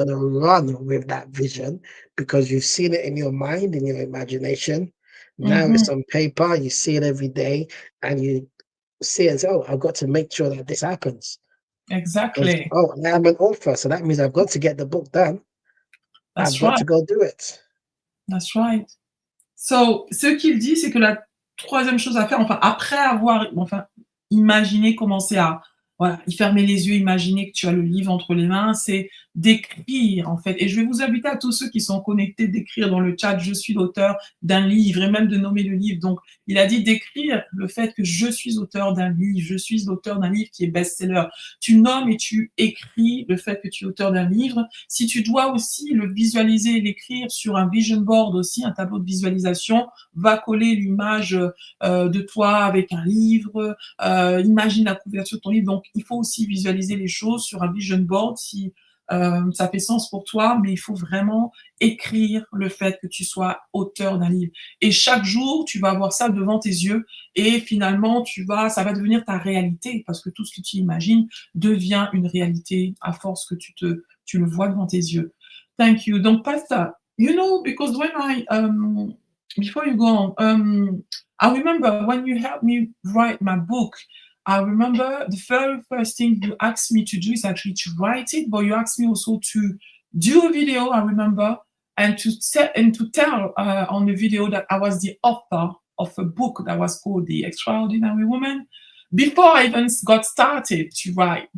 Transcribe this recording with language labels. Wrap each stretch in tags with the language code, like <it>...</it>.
<en>going to run with that vision because you've seen it in your mind, in your imagination. Now Mhm. it's on paper, you see it every day, and you see it and say, oh, I've got to make sure that this happens. Because, Exactly. oh, I'm an author, so that means I've got to get the book done. I've That's got right. to go do it. That's right.</en> <fr>So, ce qu'il dit, c'est que la troisième chose à faire, enfin, après avoir enfin, imaginé, commencer à voilà, y fermer les yeux, imaginer que tu as le livre entre les mains, c'est d'écrire, en fait. Et je vais vous inviter à tous ceux qui sont connectés d'écrire dans le chat: «Je suis l'auteur d'un livre» et même de nommer le livre. Donc, il a dit d'écrire le fait que je suis auteur d'un livre, je suis l'auteur d'un livre qui est best-seller. Tu nommes et tu écris le fait que tu es auteur d'un livre. Si tu dois aussi le visualiser et l'écrire sur un vision board aussi, un tableau de visualisation, va coller l'image de toi avec un livre, imagine la couverture de ton livre. Donc, il faut aussi visualiser les choses sur un vision board si ça fait sens pour toi, mais il faut vraiment écrire le fait que tu sois auteur d'un livre. Et chaque jour, tu vas avoir ça devant tes yeux et finalement, ça va devenir ta réalité parce que tout ce que tu imagines devient une réalité à force que tu le vois devant tes yeux.</fr> <en>Thank you. Donc, Pastor, because when before you go on, I remember when you helped me write my book, I remember the very first thing you asked me to do is actually to write it, but you asked me also to do a video, I remember, and to tell on the video that I was the author of a book that was called The Extraordinary Woman before I even got started to write</en>